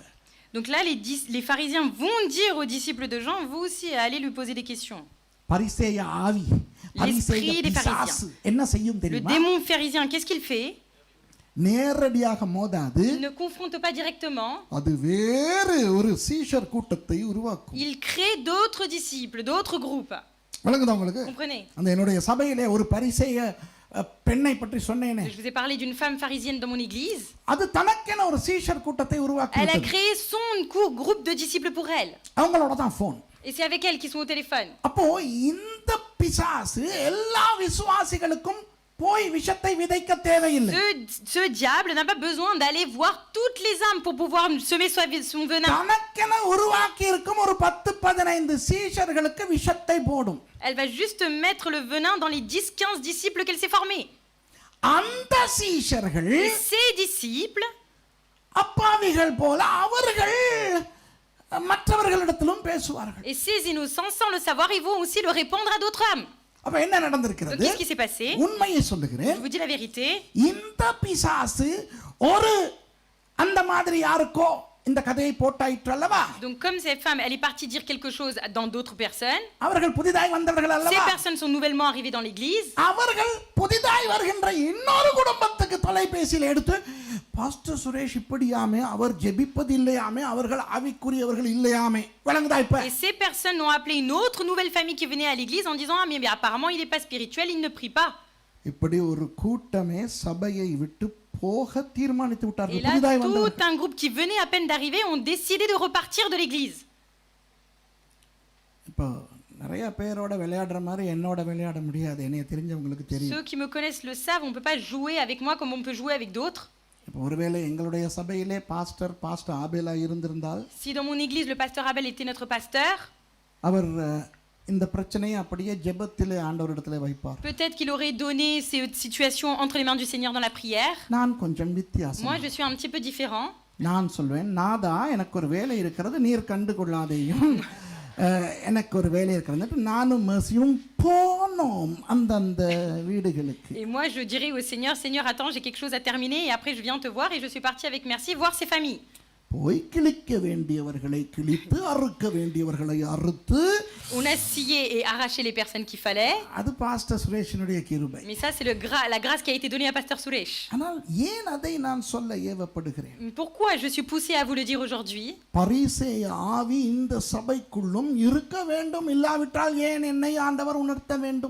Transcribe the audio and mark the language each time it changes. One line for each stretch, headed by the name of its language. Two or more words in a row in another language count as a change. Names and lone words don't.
French: Donc là, les pharisiens vont dire aux disciples de Jean, vous aussi, allez lui poser des questions.
Tamil: பரிசேய ஆவி, பரிசேய பிசாசு என்ன செய்யும்
French: Le
Tamil: தெரியுமா?
French: démon pharisien, qu'est-ce qu'il fait?
Tamil: நேரடியாக மோதாது,
French: Il ne confronte pas directement.
Tamil: அது வேறு ஒரு சீஷர் கூட்டத்தை உருவாக்கும்.
French: Il crée d'autres disciples, d'autres groupes.
Tamil: விளங்குதா உங்களுக்கு?
French: Comprenez?
Tamil: அந்த என்னுடைய சபையிலே ஒரு பரிசேய பெண்ணை பற்றி சொன்னேனே,
French: Je vous ai parlé d'une femme pharisienne dans mon église.
Tamil: அது தனக்கென ஒரு சீஷர் கூட்டத்தை உருவாக்கி
French: Elle a
Tamil: விட்டது.
French: créé son groupe de disciples pour elle.
Tamil: அவங்களோட தான் ஃபோன்.
French: Et c'est avec elle qu'ils sont au téléphone.
Tamil: அப்போ இந்த பிசாசு எல்லா விசுவாசிகளுக்கும் போய் விஷத்தை விதைக்க தேவையில்லை.
French: Ce diable n'a pas besoin d'aller voir toutes les âmes pour pouvoir semer son venin.
Tamil: தனக்கென உருவாக்கி இருக்கும் ஒரு 10-15 சீஷர்களுக்கு விஷத்தை போடும்.
French: Elle va juste mettre le venin dans les 10-15 disciples qu'elle s'est formés.
Tamil: அந்த சீஷர்கள்
French: Et ces disciples,
Tamil: அப்பாவிகள் போல அவர்கள் மற்றவர்களிடத்திலும் பேசுவார்கள்.
French: Et ces innocents, sans le savoir, ils vont aussi le répandre à d'autres âmes.
Tamil: அப்ப என்ன
French: Donc
Tamil: நடந்திருக்கிறது?
French: qu'est-ce qui s'est passé?
Tamil: உண்மையை
French: Je
Tamil: சொல்லுகிறேன்.
French: vous dis la vérité.
Tamil: இந்த பிசாசு ஒரு அந்த மாதிரி யாருக்கோ இந்த கதையை போட்டாயிற்று அல்லவா?
French: Donc comme cette femme, elle est partie dire quelque chose dans d'autres personnes.
Tamil: அவர்கள் புதிதாய் வந்தவர்கள்
French: Ces
Tamil: அல்லவா?
French: personnes sont nouvellement arrivées dans l'église.
Tamil: அவர்கள் புதிதாய் வருகின்ற இன்னொரு குடும்பத்துக்கு தொலைபேசியில் எடுத்து பாஸ்டர் சுரேஷ் இப்படியாமே, அவர் ஜெபிப்பது இல்லையாமே, அவர்கள் ஆவிக்குரியவர்கள் இல்லையாமே. விளங்குதா இப்ப?
French: Et ces personnes ont appelé une autre nouvelle famille qui venait à l'église en disant ah mais apparemment il n'est pas spirituel, il ne prie pas.
Tamil: இப்படி ஒரு கூட்டமே சபையை விட்டு போக தீர்மானித்து
French: Et
Tamil: விட்டார்கள்.
French: là
Tamil: புதிதாய்
French: tout
Tamil: வந்தவர்கள்.
French: un groupe qui venait à peine d'arriver ont décidé de repartir de l'église.
Tamil: இப்போ நிறைய பேரோட விளையாடுற மாதிரி என்னோட விளையாட முடியாது. என்னைய தெரிஞ்சவங்களுக்கு தெரியும்.
French: Ceux qui me connaissent le savent, on ne peut pas jouer avec moi comme on peut jouer avec d'autres.
Tamil: இப்போ ஒருவேளை எங்களுடைய சபையிலே பாஸ்டர் ஆபேலா இருந்திருந்தால்
French: Si dans mon église le pasteur Abel était notre pasteur,
Tamil: அவர் இந்த பிரச்சனையை அப்படியே ஜெபத்திலே ஆண்டவரிடத்திலே வைப்பார்.
French: peut-être qu'il aurait donné ces situations entre les mains du Seigneur dans la prière.
Tamil: நான் கொஞ்சம் வித்தியாசம்.
French: Moi, je suis un petit peu différent.
Tamil: நான் சொல்வேன், நாதா எனக்கு ஒரு வேலை இருக்கிறது, நீர் கண்டு கொள்ளாதேயும். எனக்கு ஒரு வேலை இருக்கிறது. நானும் மேசியும் போனோம் அந்தந்த வீடுகளுக்கு.
French: Et moi, je dirais au Seigneur, Seigneur, attends, j'ai quelque chose à terminer et après je viens te voir et je suis partie avec merci voir ces familles.
Tamil: போய் கிழிக்க வேண்டியவர்களை கிழித்து அறுக்க வேண்டியவர்களை அறுத்து.
French: On a scié et arraché les personnes qu'il fallait.
Tamil: அது பாஸ்டர் சுரேஷனுடைய கிருபை.
French: Mais ça, c'est la grâce qui a été donnée à pasteur Suresh.
Tamil: ஆனால் ஏன் அதை நான் சொல்ல ஏவப்படுகிறேன்?
French: Pourquoi je suis poussée à vous le dire aujourd'hui?
Tamil: பரிசேய ஆவி இந்த சபைக்குள்ளும் இருக்க வேண்டும், இல்லாவிட்டால் ஏன் என்னை ஆண்டவர் உணர்த்த வேண்டும்?